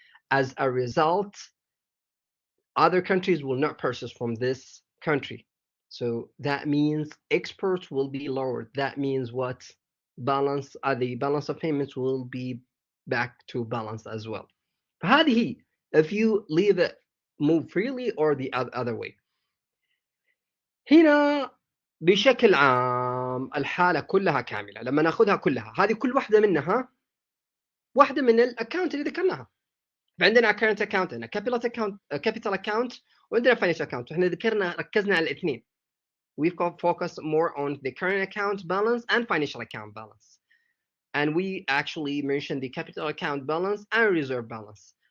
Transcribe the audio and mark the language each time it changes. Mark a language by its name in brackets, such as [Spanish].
[English] As a result, other countries will not purchase from this country. So that means exports will be lowered. That means what? The balance of payments will be back to balance as well. [Arabic] فهذه هي, [English] if you leave it move freely or the other way. [Arabic] هنا بشكل عام الحالة كلها كاملة لما ناخذها كلها. هذه كل واحدة منها واحدة من الاكونت اللي ذكرناها. عندنا current account, عندنا capital account, وعندنا financial account. احنا ركزنا على الاثنين. [English] We've focused more on the current account balance and financial account balance. And we actually mentioned the capital account balance and reserve balance.